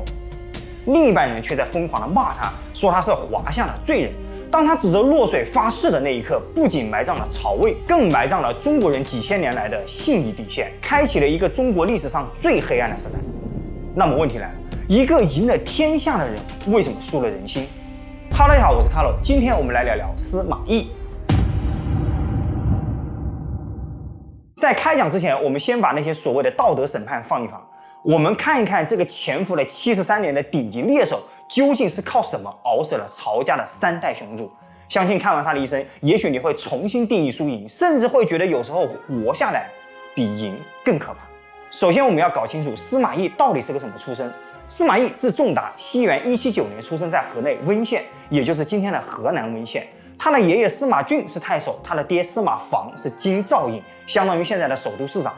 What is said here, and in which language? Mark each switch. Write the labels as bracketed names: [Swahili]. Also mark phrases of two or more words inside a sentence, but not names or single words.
[Chinese] 另一半人卻在瘋狂地罵他，說他是華夏的罪人。當他指着洛水發誓的那一刻，不僅埋葬了曹魏，更埋葬了中國人幾千年來的信義底線，開啟了一个中國歷史上最黑暗的時代。那麼問題來了，一個贏了天下的人，為什麼輸了人心？Hello， 大家好，我是 Carlo， 今天我們來聊聊司馬懿。在開講之前，我們先把那些所謂的道德審判放一旁，我們看一看這個潛伏了73年的頂級獵手究竟是靠什麼熬死了曹家的3代雄主。相信看完他的一生，也許你會重新定義輸贏，甚至會覺得有時候活下來比贏更可怕。首先我們要搞清楚司馬懿到底是個什麼出身。司馬懿字仲達，西元179年出生在河內溫縣，也就是今天的河南溫縣。他的爺爺司馬嵑是太守，他的爹司馬防是京兆尹，相當於現在的首都市長。